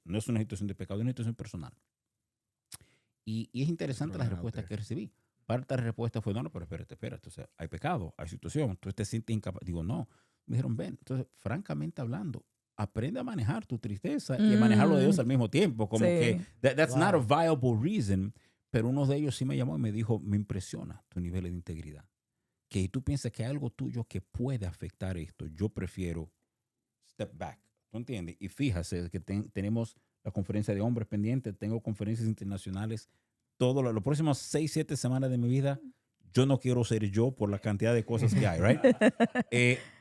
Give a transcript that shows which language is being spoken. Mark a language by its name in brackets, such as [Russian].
[Spanish] No es una situación de pecado, es una situación personal. Y es interesante la respuesta que recibí. Parte de la respuesta fue, no, pero espérate. O sea, hay pecado, hay situación. Tú te sientes incapaz. Digo, no. Me dijeron, ven. Entonces, francamente hablando, aprende a manejar tu tristeza y a manejarlo de Dios al mismo tiempo. Como que, [English] that's not a viable reason. [Spanish] Pero uno de ellos sí me llamó y me dijo, me impresiona tu nivel de integridad. Que tú piensas que hay algo tuyo que puede afectar esto, yo prefiero [English] step back. [Spanish] ¿Tú entiendes? Y fíjate que tenemos la conferencia de hombres pendiente, tengo conferencias internacionales, todo los próximos 6, 7 semanas de mi vida, yo no quiero ser yo por la cantidad de cosas que hay, ¿right?